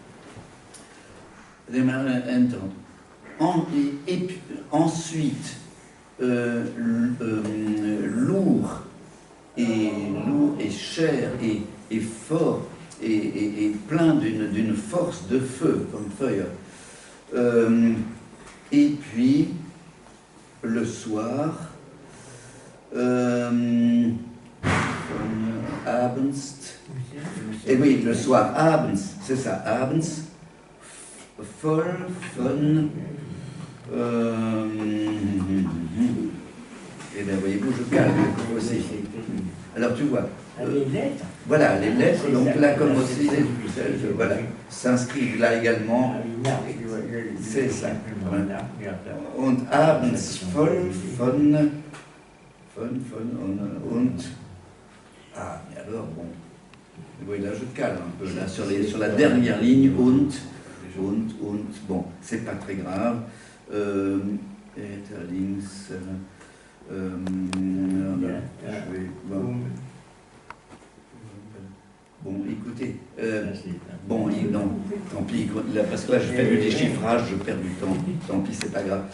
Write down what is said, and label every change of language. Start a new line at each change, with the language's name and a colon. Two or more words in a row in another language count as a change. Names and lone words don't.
French: Et puis, ensuite, lourd et cher et fort et plein d'une force de feu, comme feuille. Et puis, le soir, abends, et oui, le soir, abends, c'est ça,
German: abends, voll von,
French: et bien voyez-vous, je calme aussi. Alors tu vois, les lettres. Voilà, les lettres, donc là comme aussi, voilà, s'inscrivent là également, c'est ça.
German: Und abends voll von, und,
French: ah, mais alors bon, oui, là je calme un peu, là sur la dernière ligne, und, bon, c'est pas très grave, links, je vais, bon, écoutez, bon, non, tant pis, parce que là, je fais du déchiffrage, je perds du temps, tant pis, c'est pas grave.